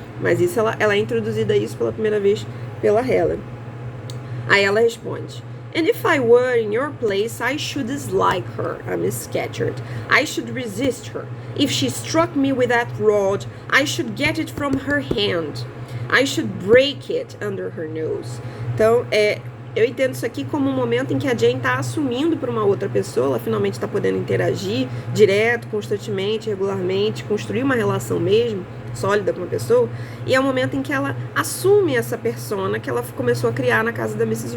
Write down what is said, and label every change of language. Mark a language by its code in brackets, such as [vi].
[pt] Mas isso ela é introduzida isso pela primeira vez pela Helen. Aí ela responde: [en] And if I were in your place, I should dislike her, a Miss Scatcherd. I should resist her. If she struck me with that rod, I should get it from her hand. I should break it under her nose. [pt] Então, eu entendo isso aqui como um momento em que a Jane está assumindo para uma outra pessoa, ela finalmente está podendo interagir direto, constantemente, regularmente, construir uma relação mesmo, sólida com uma pessoa, e é o momento em que ela assume essa persona que ela começou a criar na casa da Mrs.